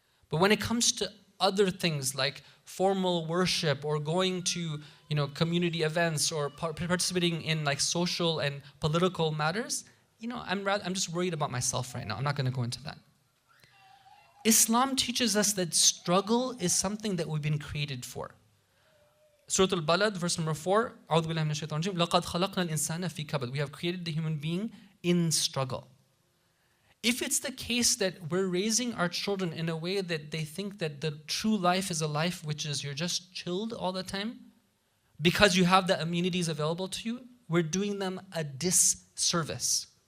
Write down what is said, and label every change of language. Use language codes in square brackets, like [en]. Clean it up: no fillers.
[en] But when it comes to other things like formal worship or going to, community events or participating in like social and political matters, I'm just worried about myself right now. I'm not going to go into that. Islam teaches us that struggle is something that we've been created for. Surah Al-Balad, verse number 4, [ar] أعوذ بالله من الشيطان الرجيم لقد خلقنا الإنسان في كبد. [en] We have created the human being in struggle. If it's the case that we're raising our children in a way that they think that the true life is a life which is you're just chilled all the time because you have the amenities available to you, we're doing them a disservice.